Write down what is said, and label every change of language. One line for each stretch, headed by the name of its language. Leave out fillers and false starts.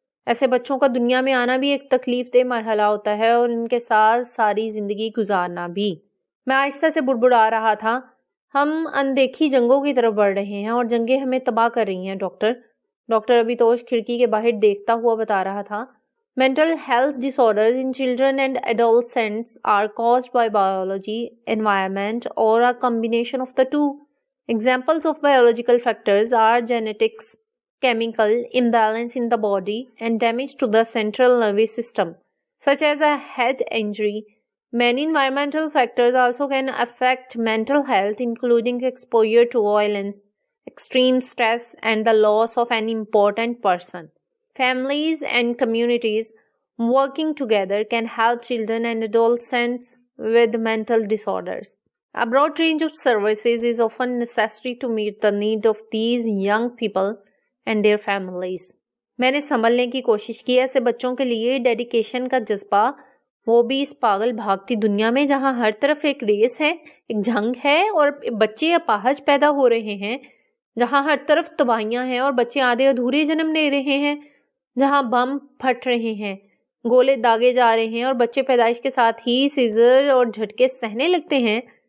Urdu: ایسے بچوں کا دنیا میں آنا بھی ایک تکلیف دہ مرحلہ ہوتا ہے، اور ان کے ساتھ ساری زندگی گزارنا بھی. میں آہستہ سے بڑبڑا رہا تھا. ہم اندیکھی جنگوں کی طرف بڑھ رہے ہیں اور جنگیں ہمیں تباہ کر رہی ہیں. ڈاکٹر ابھیتوش کھڑکی کے باہر دیکھتا ہوا بتا رہا تھا.
English: Mental health disorders in children and adolescents are caused by biology, environment, or a combination of the two. Examples of biological factors are genetics, chemical imbalance in the body, and damage to the central nervous system, such as a head injury. Many environmental factors also can affect mental health, including exposure to violence, extreme stress, and the loss of an important person. Families and communities working together can help children and adolescents with mental disorders. A broad range of services is often necessary to meet the need of these young people and their families.
Urdu: میں نے سنبھلنے کی کوشش کی. ایسے بچوں کے لیے dedication کا جذبہ، وہ بھی اس پاگل بھاگتی دنیا میں جہاں ہر طرف ایک ریس ہے، ایک جنگ ہے اور بچے اپاہج پیدا ہو رہے ہیں، جہاں ہر طرف تباہیاں ہیں اور بچے آدھے ادھورے جنم لے رہے ہیں، جہاں بم پھٹ رہے ہیں، گولے داغے جا رہے ہیں اور بچے پیدائش کے ساتھ ہی سیزر اور جھٹکے سہنے لگتے ہیں.